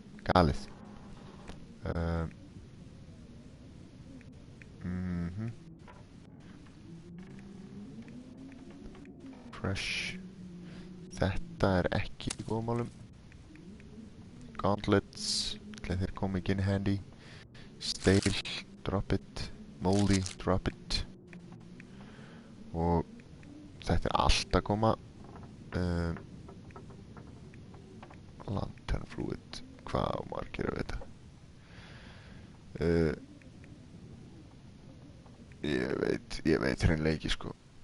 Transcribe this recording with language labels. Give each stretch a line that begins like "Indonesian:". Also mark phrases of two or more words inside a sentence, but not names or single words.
Icelandic: Fresh. Þetta ekki í góðum málum. Gauntlets, þeir komi ekki
English: in handy. Stale, drop it. Moldy, drop it.
Icelandic: Og þetta allt að koma.
English: Lantern fluid,
Icelandic: hvað margir að vita? Ég veit hreinlega ekki, sko.